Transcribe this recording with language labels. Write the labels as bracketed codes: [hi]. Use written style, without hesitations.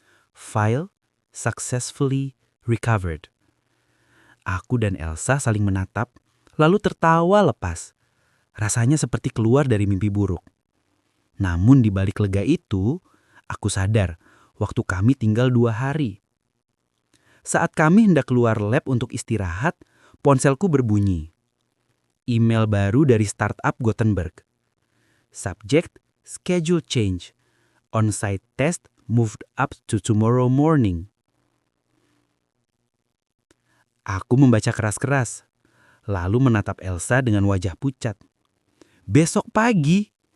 [en] File successfully recovered. [id] Aku dan Elsa saling menatap, lalu tertawa lepas. Rasanya seperti keluar dari mimpi buruk. Namun di balik lega itu, aku sadar waktu kami tinggal 2 hari. Saat kami hendak keluar lab untuk istirahat, ponselku berbunyi. Email baru dari startup Gothenburg. [en] Subject, schedule change. On-site test moved up to tomorrow morning. [id] Aku membaca keras-keras, lalu menatap Elsa dengan wajah pucat. Besok pagi?